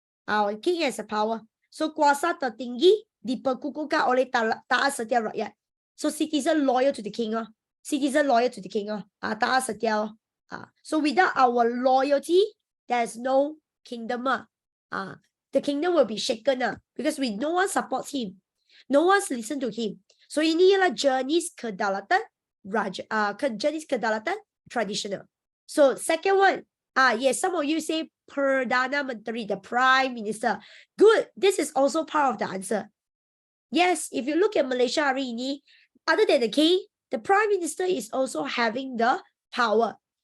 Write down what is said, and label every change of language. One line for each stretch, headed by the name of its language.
English: Our king has the power. So
Malay: kuasa tertinggi diperkukuhkan oleh taat setia rakyat.
English: So citizen loyal to the king. Citizen loyal to the king.
Malay: Taat setia.
English: So without our loyalty, there's no kingdom. The kingdom will be shaken because no one supports him. No one's listen to him.
Malay: So ini ialah jenis kedaulatan raja. Jenis kedaulatan traditional.
English: So second one, yes, some of you say Perdana Menteri, the Prime Minister. Good. This is also part of the answer. Yes, if you look at Malaysia
Malay: hari ini,
English: other than the king, the Prime Minister is also having the power.